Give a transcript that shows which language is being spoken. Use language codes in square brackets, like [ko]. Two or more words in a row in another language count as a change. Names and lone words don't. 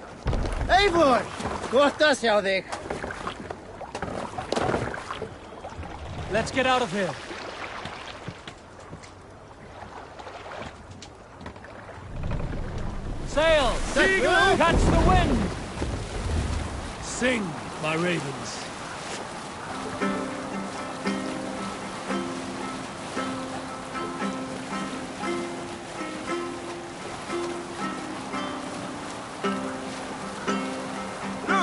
[is] Eivor! Gott að sjá þig! [en] Let's get out of here. Sail! Seagull! Catch the wind! Sing, my ravens. Look!